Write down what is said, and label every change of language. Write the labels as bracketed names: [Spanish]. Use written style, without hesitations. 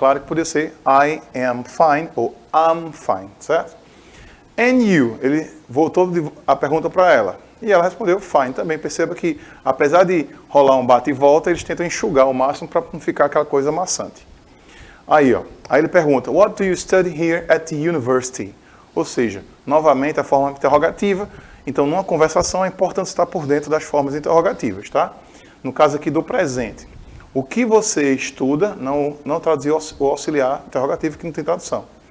[Portuguese] Claro que poderia ser [English] I am fine [Portuguese] ou [English] I'm fine, [Portuguese] certo? [English] And you, [Portuguese] ele voltou a pergunta para ela. E ela respondeu fine também. Perceba que, apesar de rolar um bate e volta, eles tentam enxugar o máximo para não ficar aquela coisa maçante. Aí, ó. Aí ele pergunta, [English] what do you study here at the university? [Portuguese] Ou seja, novamente a forma interrogativa. Então, numa conversação é importante estar por dentro das formas interrogativas, tá? No caso aqui do presente. O que você estuda, não traduzir o auxiliar interrogativo que não tem tradução.